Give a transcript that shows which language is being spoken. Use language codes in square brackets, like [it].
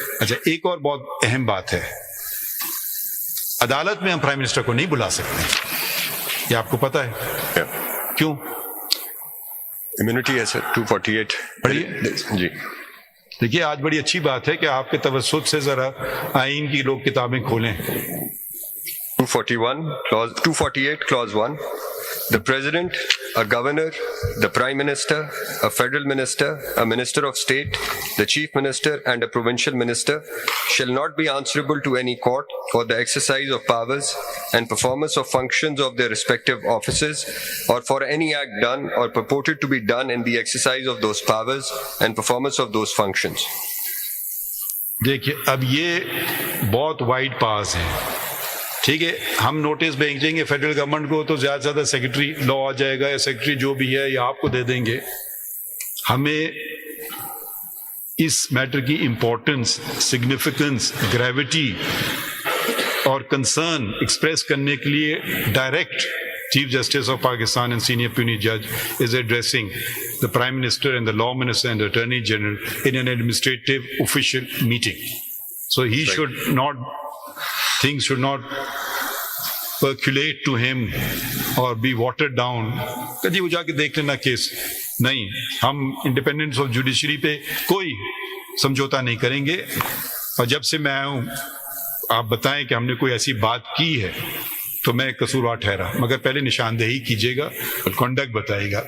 [ur] اچھا ایک اور بہت اہم بات ہے, عدالت میں ہم پرائم منسٹر کو نہیں بلا سکتے, یہ آپ کو پتہ ہے. کیوں؟ امیونٹی ہے سر 248. پڑھیے. جی دیکھیے آج بڑی اچھی بات ہے کہ آپ کے توسط سے ذرا آئین کی لوگ کتابیں کھولیں. [en] 248 clause 1. The president, a governor, the prime minister, a federal minister, a minister of state, the chief minister and a provincial minister shall not be answerable to any court for the exercise of powers and performance of functions of their respective offices or for any act done or purported to be done in the exercise of those powers and performance of those functions. [ur] دیکھیے اب یہ بہت wide پاس ہے. ٹھیک ہے, ہم notice بھیجیں گے فیڈرل گورنمنٹ کو تو زیادہ سے زیادہ سیکرٹری لا آ جائے گا یا سیکرٹری جو بھی ہے یا آپ کو دے دیں گے. ہمیں اس میٹر کی امپورٹنس, سگنیفیکنس, گریوٹی اور کنسرن ایکسپریس کرنے کے لیے [en] Direct chief justice of Pakistan and senior پیونی جج is addressing the Prime Minister and the Law Minister and the Attorney General in an administrative official meeting. So he should not, things should not percolate to him or be watered down. [ur] کبھی وہ جا کے دیکھ لینا case. نہیں, ہم independence of judiciary پہ کوئی سمجھوتا نہیں کریں گے. اور جب سے میں آیا ہوں آپ بتائیں کہ ہم نے کوئی ایسی بات کی ہے تو میں قصوروار ٹھہرا, مگر پہلے نشاندہی کیجیے گا, کنڈکٹ بتائیے گا.